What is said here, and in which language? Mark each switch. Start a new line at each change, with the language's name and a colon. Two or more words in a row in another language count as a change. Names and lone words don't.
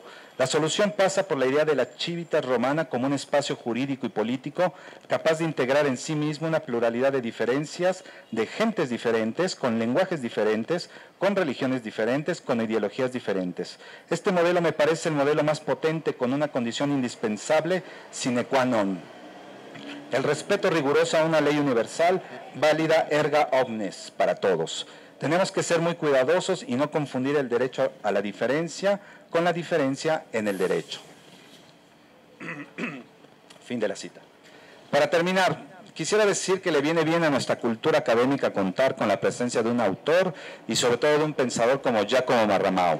Spanish: La solución pasa por la idea de la
Latin: civitas romana
Spanish: como un espacio jurídico y político capaz de integrar en sí mismo una pluralidad de diferencias, de gentes diferentes, con lenguajes diferentes, con religiones diferentes, con ideologías diferentes. Este modelo me parece el modelo más potente, con una condición indispensable
Latin: sine qua non:
Spanish: el respeto riguroso a una ley universal, válida
Latin: erga omnes,
Spanish: para todos. Tenemos que ser muy cuidadosos y no confundir el derecho a la diferencia con la diferencia en el derecho. Fin de la cita. Para terminar, quisiera decir que le viene bien a nuestra cultura académica contar con la presencia de un autor y sobre todo de un pensador como Giacomo Marramao.